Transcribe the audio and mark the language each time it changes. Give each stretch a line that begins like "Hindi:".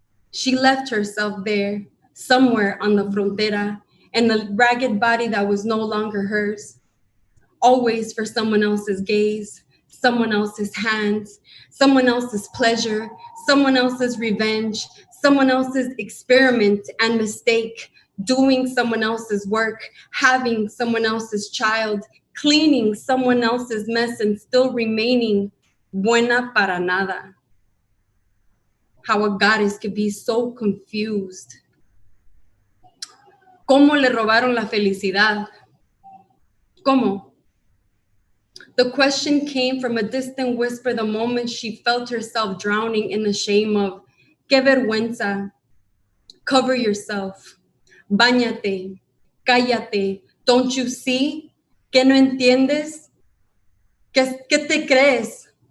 English: She left herself there, somewhere on the frontera, and the ragged body that was no longer hers, always for someone else's gaze, someone else's hands, someone else's pleasure, someone else's revenge, someone else's experiment and mistake, doing someone else's work, having someone else's child, cleaning someone else's mess, and still remaining
Spanish: buena para nada.
English: How a goddess could be so confused.
Spanish: ¿Cómo le robaron la felicidad? ¿Cómo?
English: The question came from a distant whisper the moment she felt herself drowning in the shame of
Spanish: qué vergüenza.
English: Cover yourself.
Spanish: Báñate. Cállate.
English: Don't you see?
Spanish: ¿Qué no entiendes? ¿Qué te crees?